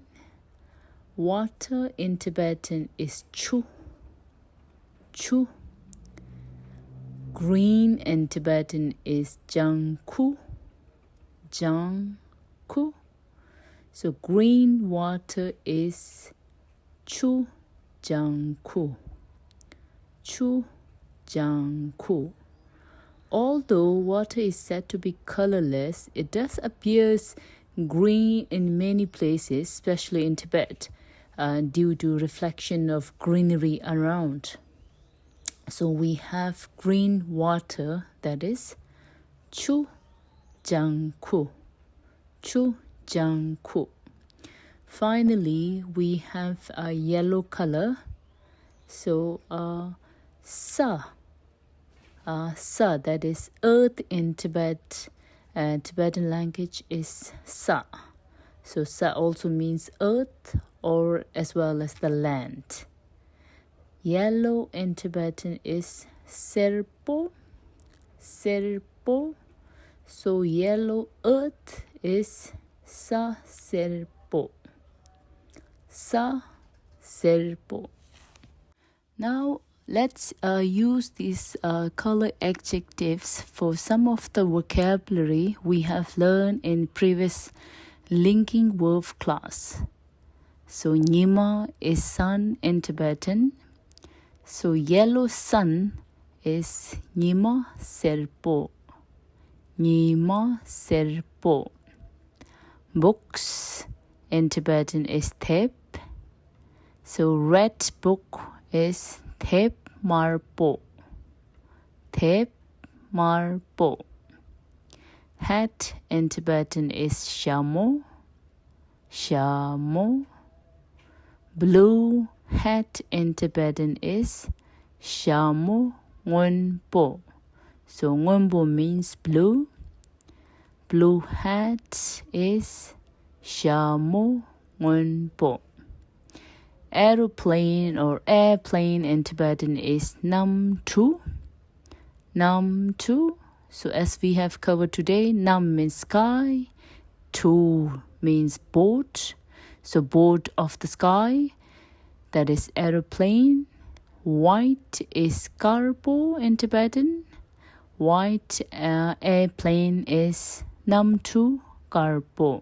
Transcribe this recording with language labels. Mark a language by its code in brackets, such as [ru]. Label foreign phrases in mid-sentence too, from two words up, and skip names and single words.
[en] Water in Tibetan is chu. [bo] Chu. [en] Green in Tibetan is jangku. Jangku. So green water is [bo] chu jangku. Chu jangku. [en] Although water is said to be colorless, it does appear green in many places, especially in Tibet, due to reflection of greenery around. So we have green water, that is [bo] chu jangku. Chu jangku. [en] Finally, we have a yellow color. [bo] So sa. [en] Sa, that is earth in Tibet. Tibetan language is sa. So sa also means earth, or as well as the land. Yellow in Tibetan is serpo. Serpo. So yellow earth is [bo] sa serpo. Sa serpo. [en] Now let's use these color adjectives for some of the vocabulary we have learned in previous linking verb class. So Nima is sun in Tibetan. So yellow sun is [bo] Nima serpo. Nima serpo. [en] Books in Tibetan is thep. So red book is [bo] thep marpo. Thep marpo. [en] Hat in Tibetan is shamo. [bo] Shamo. [en] Blue hat in Tibetan is [bo] shamo ngunpo. [en] So ngunpo means blue. Blue hat is [bo] shamo ngunpo. [en] Aeroplane or airplane in Tibetan is [bo] nam tu. Nam tu. [en] So as we have covered today, nam means sky, tu means boat. So boat of the sky, that is aeroplane. White is karpo in Tibetan. White airplane is [bo] nam tu karpo.